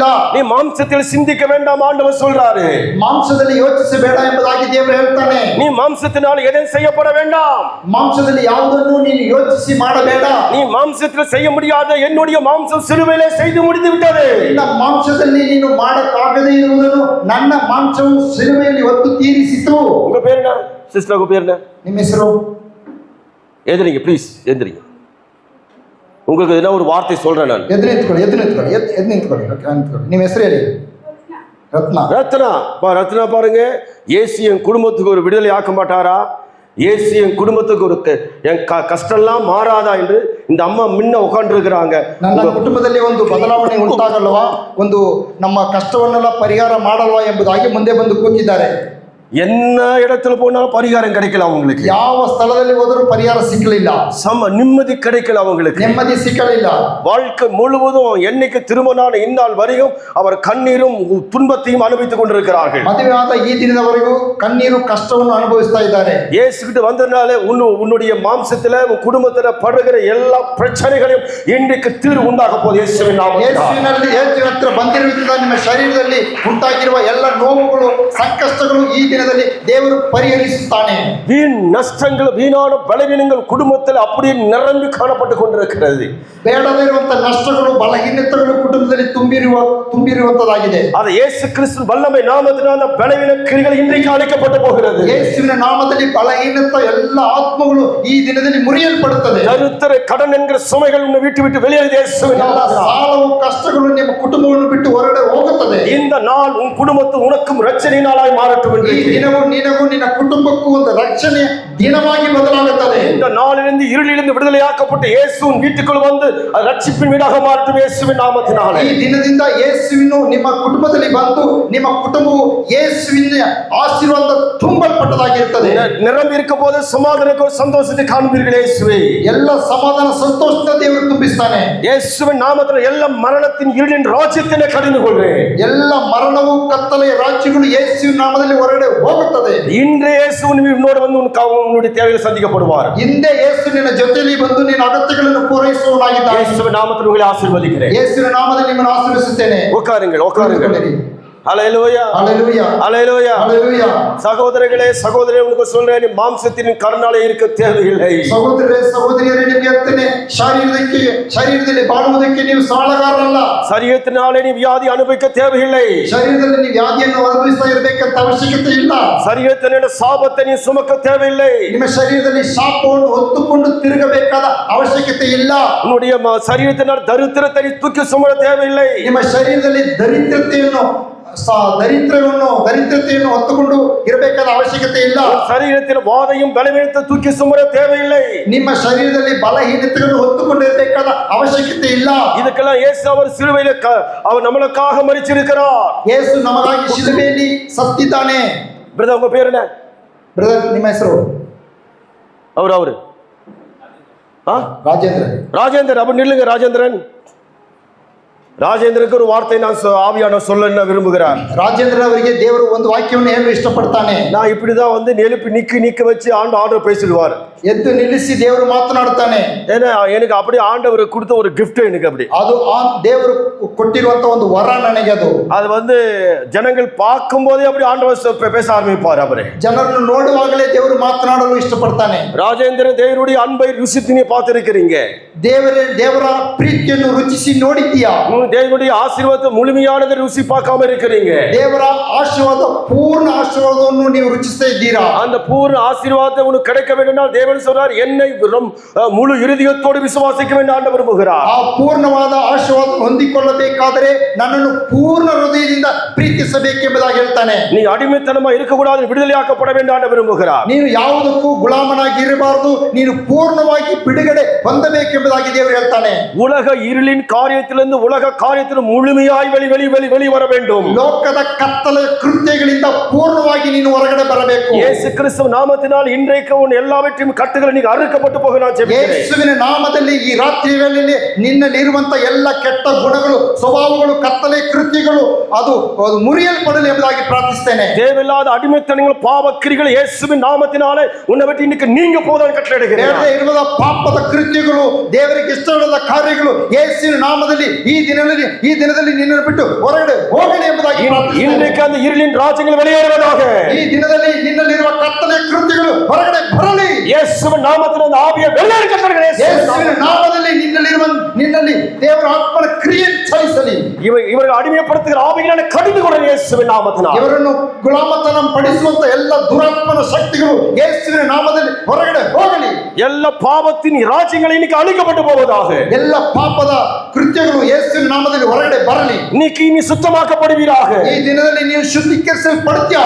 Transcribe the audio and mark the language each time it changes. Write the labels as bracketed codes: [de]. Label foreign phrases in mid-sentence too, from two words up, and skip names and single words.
[ta] நீ மாம்சத்தில் சிந்திக்க வேண்டாம் ஆண்டவர் சொல்றாரு. [kn] ಮಾಂಸದಲ್ಲಿ ಯೋಚಿಸಬೇಡ ಎಂಬುದಾಗಿ ದೇವರು ಹೇಳ್ತಾನೆ. [ta] நீ மாம்சத்தினால் எதையும் செய்யப்பட வேண்டாம். [kn] ಮಾಂಸದಲ್ಲಿ ಯಾವುದನ್ನು ನೀನು ಯೋಚಿಸಿ ಮಾಡಬೇಡ. [ta] நீ மாம்சத்தில் செய்ய முடியாத என்னுடைய மாம்சம் சிலுவையிலே செய்து முடித்து விட்டது. [kn] ನಿನ್ನ ಮಾಂಸದಲ್ಲಿ ನೀನು ಮಾಡಕ್ಕಾಗದೇ ಇರುವುದನ್ನು ನನ್ನ ಮಾಂಸವು ಶಿಲುಬೆಯಲ್ಲಿ ಹೊತ್ತು ತೀರಿಸಿತು. [ta] உங்க பேர் என்ன சிஸ்டர்? உங்க பேர் என்ன? [kn] ನಿಮ್ಮ ಹೆಸರು? [ta] எந்திரிங்க ப்ளீஸ், எந்திரிங்க. உங்களுக்கு என்ன ஒரு வார்த்தை சொல்றேன் நான். [kn] ಎದ್ದು ನಿಂತ್ಕೊಳ್ಳಿ. ನಿಮ್ಮ ಹೆಸರು ಹೇಳಿ. [ta] ரத்னா பாருங்க, இயேசு என் குடும்பத்துக்கு ஒரு விடுதலை ஆக்க மாட்டாரா? இயேசு என் குடும்பத்துக்கு ஒரு என் கஷ்டம்லாம் மாறாதா என்று இந்த அம்மா முன்ன உட்கார்ந்து இருக்கிறாங்க. [kn] ನನ್ನ ಕುಟುಂಬದಲ್ಲಿ ಒಂದು ಬದಲಾವಣೆ ಉಂಟಾಗಲ್ವಾ, ಒಂದು ನಮ್ಮ ಕಷ್ಟವನ್ನೆಲ್ಲ ಪರಿಹಾರ ಮಾಡಲ್ವಾ ಎಂಬುದಾಗಿ ಮುಂದೆ ಬಂದು ಕೂತಿದ್ದಾರೆ. [ta] என்ன இடத்துல போனாலும் பரிகாரம் கிடைக்கல அவங்களுக்கு. [kn] ಯಾವ ಸ್ಥಳದಲ್ಲಿ ಹೋದರೂ ಪರಿಹಾರ ಸಿಕ್ಕಲಿಲ್ಲ. [ta] நிம்மதி கிடைக்கல அவங்களுக்கு. [kn] ನೆಮ್ಮದಿ ಸಿಕ್ಕಲಿಲ್ಲ. [ta] வாழ்க்கை முழுவதும் என்னைக்கு திருமணமான இந்நாள் வரையும் அவர் கண்ணீரும் துன்பத்தையும் அனுபவித்துக் கொண்டிருக்கிறார்கள். [kn] ಮದುವೆ ಆದ ಈ ದಿನದವರೆಗೂ ಕಣ್ಣೀರು ಕಷ್ಟವನ್ನು ಅನುಭವಿಸ್ತಾ ಇದ್ದಾರೆ. [ta] இயேசு கிட்ட வந்ததுனால உன்னுடைய மாம்சத்துல உன் குடும்பத்துல படுகிற எல்லா பிரச்சனைகளையும் இன்றைக்கு தீர்வு உண்டாக போகுது இயேசுவின் நாமத்தில். [kn] ಯೇಸು ಹತ್ರ ಬಂದಿರುವುದರಿಂದ ನಿಮ್ಮ ಶರೀರದಲ್ಲಿ ಉಂಟಾಗಿರುವ ಎಲ್ಲ ನೋವುಗಳು ಸಂಕಷ್ಟಗಳು ಈ ದಿನದಲ್ಲಿ ದೇವರು ಪರಿಹರಿಸುತ್ತಾನೆ. [ta] வீண் நஷ்டங்கள் வீணான பலவீனங்கள் குடும்பத்தில் அப்படியே நிரம்பி காணப்பட்டு கொண்டிருக்கிறது. [kn] ಬೇಡದೇ ಇರುವಂತಹ ನಷ್ಟಗಳು ಬಲಹೀನತೆಗಳು ಕುಟುಂಬದಲ್ಲಿ ತುಂಬಿರುವ ತುಂಬಿರುವಂತದ್ದಾಗಿದೆ. ಅದು ಯೇಸು ಕ್ರಿಸ್ತನ [ta] வல்லமை நாமத்தினால பலவீன கிரிகள் இன்றைக்கு அழிக்கப்பட்டு போகிறது. [kn] ಯೇಸುವಿನ ನಾಮದಲ್ಲಿ ಬಲಹೀನತ ಎಲ್ಲ ಆತ್ಮಗಳು ಈ ದಿನದಲ್ಲಿ ಮುರಿಯಲ್ಪಡುತ್ತದೆ. [ta] தரித்திர கடன் என்கிற சுமைகள் உன்னை விட்டு விட்டு வெளியேறுது இயேசுவின் [kn] ಎಲ್ಲ [ta] நாமத்தினால. [kn] ಸಾಲವು ಕಷ್ಟಗಳು ನಿಮ್ಮ ಕುಟುಂಬವನ್ನು ಬಿಟ್ಟು ಹೊರಗಡೆ ಹೋಗುತ್ತದೆ. [ta] இந்த நாள் உன் குடும்பத்து உனக்கும் ரட்சணை நாளாய் மாறட்டும் [kn] ಈ [ta] என்று. [kn] ದಿನವು ನಿನಗೂ ನಿನ್ನ ಕುಟುಂಬಕ್ಕೂ ಒಂದು ರಕ್ಷಣೆ ದಿನವಾಗಿ ಬದಲಾಗುತ್ತದೆ. [ta] இந்த நாளிலிருந்து இருளிலிருந்து விடுதலையாக்கப்பட்ட இயேசுவின் வீட்டுக்குள் வந்து அது ரட்சிப்பின் வீடாக மாறட்டும் இயேசுவின் நாமத்தினாலே. [kn] ಈ ದಿನದಿಂದ ಯೇಸುವಿನು ನಿಮ್ಮ ಕುಟುಂಬದಲ್ಲಿ ಬಂದು ನಿಮ್ಮ ಕುಟುಂಬವು ಯೇಸುವಿನ ಆಶೀರ್ವಾದ ತುಂಬಲ್ಪಟ್ಟದಾಗಿರುತ್ತದೆ. [ta] நிரம்பி இருக்க போது சமாதானக்கும் சந்தோஷத்தை காண்பீர்கள் இயேசுவே. [kn] ಎಲ್ಲ ಸಮಾಧಾನ ಸಂತೋಷದ ದೇವರು ತುಂಬಿಸ್ತಾನೆ. [ta] இயேசுவின் நாமத்தில் ಎಲ್ಲ மரணத்தின் இருளின் ராஜ்யத்தினை கடிந்து கொள்றேன். [kn] ಎಲ್ಲ ಮರಣವು ಕತ್ತಲೆಯ ರಾಜ್ಯಗಳು ಯೇಸುವಿನ ನಾಮದಲ್ಲಿ ಹೊರಗಡೆ ಹೋಗುತ್ತದೆ. [ta] இன்று இயேசுவின் உன்னோடு வந்து உன்னுடைய தேவைகளை சந்திக்கப்படுவார். [kn] ಹಿಂದೆ ಯೇಸು ನಿನ್ನ ಜೊತೆಯಲ್ಲಿ ಬಂದು ನಿನ್ನ ಅಗತ್ಯಗಳನ್ನು ಪೂರೈಸುವವನಾಗಿದ್ದಾನೆ. [ta] இயேசுவின் நாமத்தில் உங்களை ஆசீர்வதிக்கிறேன். [kn] ಯೇಸುವಿನ ನಾಮದಲ್ಲಿ ನಿಮ್ಮನ್ನು ಆಶೀರ್ವದಿಸುತ್ತೇನೆ. [ta] உட்காருங்கள் உட்காருங்கள். ஹல்லேலூயா ஹல்லேலூயா ஹல்லேலூயா ஹல்லேலூயா. சகோதரர்களே சகோதரரே உங்களுக்கு சொல்றேன், நீ மாம்சத்தின் கருணாலே இருக்க தேவையில்லை. [kn] ಸಹೋದರರೇ ಸಹೋದರಿಯರೇ ನಿಮಗೆ ಹೇಳ್ತೇನೆ, ಶರೀರದಲ್ಲಿ ಬಾಳುವುದಕ್ಕೆ ನೀವು ಸಾಲಗಾರರಲ್ಲ. [ta] சரீரத்தினாலே நீ வியாதி அனுபவிக்க தேவையில்லை. [kn] ಶರೀರದಲ್ಲಿ ನೀವು ವ್ಯಾಧಿಯನ್ನು ಅನುಭವಿಸ್ತಾ ಇರಬೇಕಂತ ಅವಶ್ಯಕತೆ ಇಲ್ಲ. [ta] சரீரத்தின சாபத்தை நீ சுமக்க தேவையில்லை. [kn] ನಿಮ್ಮ ಶರೀರದಲ್ಲಿ ಶಾಪವನ್ನು ಹೊತ್ತುಕೊಂಡು ತಿರುಗಬೇಕಾದ ಅವಶ್ಯಕತೆ ಇಲ್ಲ. [ta] உன்னுடைய சரீரத்தினால் தரித்திரத்தை நீ தூக்கி சுமர தேவையில்லை. [kn] ನಿಮ್ಮ ಶರೀರದಲ್ಲಿ ದರಿದ್ರತೆಯನ್ನು ಹೊತ್ತುಕೊಂಡು ಇರಬೇಕಾದ ಅವಶ್ಯಕತೆ ಇಲ್ಲ. [ta] சரீரத்தில் வாதையும் பலவீனத்தை தூக்கி சுமர தேவையில்லை. [kn] ನಿಮ್ಮ ಶರೀರದಲ್ಲಿ ಬಲಹೀನತೆಗಳನ್ನು ಹೊತ್ತುಕೊಂಡು ಇರಬೇಕಾದ ಅವಶ್ಯಕತೆ ಇಲ್ಲ. [ta] இதுக்கெல்லாம் இயேசு அவர் சிலுவையில அவர் நம்மளுக்காக மரிச்சிருக்கிறார். [kn] ಯೇಸು ನಮಗಾಗಿ ಶಿಲುಬೆಯಲ್ಲಿ ಸತ್ತಿದ್ದಾನೆ. [ta] பிரதர் உங்க பேர் என்ன? [kn] ಬ್ರದರ್ ನಿಮ್ಮ ಹೆಸರು? [ta] அவரு [kn] ರಾಜೇಂದ್ರ. [ta] ராஜேந்திரன். அப்ப நில்லுங்க ராஜேந்திரன். ராஜேந்திரனுக்கு ஒரு வார்த்தை நான் ஆவியான சொல்ல விரும்புகிறார். [kn] ರಾಜೇಂದ್ರ ಅವರಿಗೆ ದೇವರು ಒಂದು ವಾಕ್ಯವನ್ನು ಹೇಳಲು ಇಷ್ಟಪಡ್ತಾನೆ. [ta] நான் இப்படிதான் வந்து எழுப்பி நிக்க வச்சு ஆண்டவர் பேசிடுவார். [kn] ಎದ್ದು ನಿಲ್ಲಿಸಿ ದೇವರು ಮಾತನಾಡುತ್ತಾನೆ. [ta] ஏன்னா எனக்கு அப்படி ஆண்டவர் கொடுத்த ஒரு gift எனக்கு அப்படி. [kn] ಅದು ದೇವರು ಕೊಟ್ಟಿರುವಂತ ಒಂದು ವರ ನನಗೆ. ಅದು [ta] வந்து ஜனங்கள் பார்க்கும் போதே அப்படி ஆண்டவர் பேச ஆரம்பிப்பார். அவரே [kn] ಜನರನ್ನು ನೋಡುವಾಗಲೇ ದೇವರು ಮಾತನಾಡಲು ಇಷ್ಟಪಡ್ತಾನೆ. [ta] ராஜேந்திரன் தேவனுடைய அன்பை ருசித்து நீ பார்த்திருக்கிறீங்க. [kn] ದೇವರ ಪ್ರೀತಿಯನ್ನು ರುಚಿಸಿ ನೋಡಿದ್ದೀಯಾ? [ta] தேவனுடைய ஆசீர்வாதத்தை முழுமையானதை ருசி பார்க்காம இருக்கிறீங்க. [kn] ದೇವರ ಆಶೀರ್ವಾದ ಪೂರ್ಣ ಆಶೀರ್ವಾದವನ್ನು ನೀವು ರುಚಿಸ್ತಾ ಇದ್ದೀರಾ? [ta] அந்த பூர்ண ஆசீர்வாதத்தை உனக்கு கிடைக்க வேண்டும்னால் தேவன் சொல்றார், என்னை முழு இருதயத்தோடு விசுவாசிக்க வேண்டும் ஆண்டவர் விரும்புகிறார். [kn] ಆ ಪೂರ್ಣವಾದ ಆಶೀರ್ವಾದ ಹೊಂದಿಕೊಳ್ಳಬೇಕಾದರೆ ನನ್ನನ್ನು ಪೂರ್ಣ ಹೃದಯದಿಂದ ಪ್ರೀತಿಸಬೇಕೆಂಬುದಾಗಿ ಹೇಳ್ತಾನೆ. [ta] நீ அடிமைத்தனமா இருக்க கூடாது, விடுதலையாக்கப்பட வேண்டும் ஆண்டவர் விரும்புகிறார். [kn] ನೀನು ಯಾವುದಕ್ಕೂ ಗುಲಾಮನಾಗಿ ಇರಬಾರದು, ನೀನು ಪೂರ್ಣವಾಗಿ ಬಿಡುಗಡೆ ಹೊಂದಬೇಕೆಂಬುದಾಗಿ ದೇವರು ಹೇಳ್ತಾನೆ. [ta] உலக இருளின் காரியத்திலிருந்து உலக காரியத்தில் முழுமையாய் வெளி வர வேண்டும். [kn] ಲೋಕದ ಕತ್ತಲೆ ಕೃತ್ಯಗಳಿಂದ ಪೂರ್ಣವಾಗಿ ನೀನು ಹೊರಗಡೆ ಬರಬೇಕು. [ta] இயேசு கிறிஸ்து நாமத்தினால் இன்றைக்கு உன் எல்லாவற்றையும் கட்டுகள் நீங்க அறுக்கப்பட்டு போக நான் ஜெபிக்கிறேன். [kn] ಯೇಸುವಿನ ನಾಮದಲ್ಲಿ ಈ ರಾತ್ರಿ ವೇಳೆಯಲ್ಲಿ ನಿನ್ನಲ್ಲಿ ಇರುವಂತ ಎಲ್ಲ ಕೆಟ್ಟ ಗುಣಗಳು, ಸ್ವಭಾವಗಳು, ಕತ್ತಲೆ ಕೃತ್ಯಗಳು ಅದು ಮುರಿಯಲ್ಪಡಲಿ ಎಂಬುದಾಗಿ ಪ್ರಾರ್ಥಿಸ್ತೇನೆ. [ta] தேவையில்லாத அடிமைத்தனங்கள் பாவக்கிரிகள் இயேசுவின் நாமத்தினாலே உன்னை விட்டு இன்னைக்கு நீங்க போதான் கட்டளையிடுகிறேன். [kn] ಇರುವ ಪಾಪದ ಕೃತ್ಯಗಳು, ದೇವರಿಗೆ ಇಷ್ಟವಿಲ್ಲದ ಕಾರ್ಯಗಳು ಯೇಸುವಿನ ನಾಮದಲ್ಲಿ ಈ ದಿನದಲ್ಲಿ ನಿನ್ನನ್ನು ಬಿಟ್ಟು ಹೊರಗಡೆ ಹೋಗಲಿ ಎಂಬುದಾಗಿ [ta] இன்றைக்கு அந்த இருளின் ராஜ்யங்கள் வெளியேறுவதாக. [kn] ಈ ದಿನದಲ್ಲಿ ನಿನ್ನಲ್ಲಿರುವ ಕತ್ತಲೆ ಕೃತ್ಯಗಳು ಹೊರಗಡೆ ಬರಲಿ. [ta] இயேசுவின் நாமத்தில் அந்த ஆவியை வெளியேற கட்டளையிடுகிறேன். [kn] ಯೇಸುವಿನ ನಾಮದಲ್ಲಿ ನಿನ್ನಲ್ಲಿ ದೇವರ ಆತ್ಮನ ಕ್ರಿಯೆ ಚಲಿಸಲಿ. [ta] இவர்கள் அடிமைப்படுத்துகிற ஆவிகளை கடிந்து கொள்ள இயேசுவின் நாமத்தினால். [kn] ಇವರನ್ನು ಗುಲಾಮತನ ಪಡಿಸುವಂತ ಎಲ್ಲ ದುರಾತ್ಮನ ಶಕ್ತಿಗಳು ಯೇಸುವಿನ ನಾಮದಲ್ಲಿ ಹೊರಗಡೆ ಹೋಗಲಿ. [ta] ಎಲ್ಲ ಪಾಪத்தின் ராஜ்யங்கள் இன்னைக்கு அழிக்கப்பட்டு போவதாக. [kn] ಎಲ್ಲ ಪಾಪದ ಕೃತ್ಯಗಳು ಯೇಸುವಿನ ನಾಮದಲ್ಲಿ ಹೊರಗಡೆ ಬರಲಿ. [ta] இன்னைக்கு நீ சுத்தமாக்கப்படுவீராக. [kn] ಈ ದಿನದಲ್ಲಿ ನೀವು ಶುದ್ಧೀಕರಿಸಲ್ಪಡ್ತೀಯ.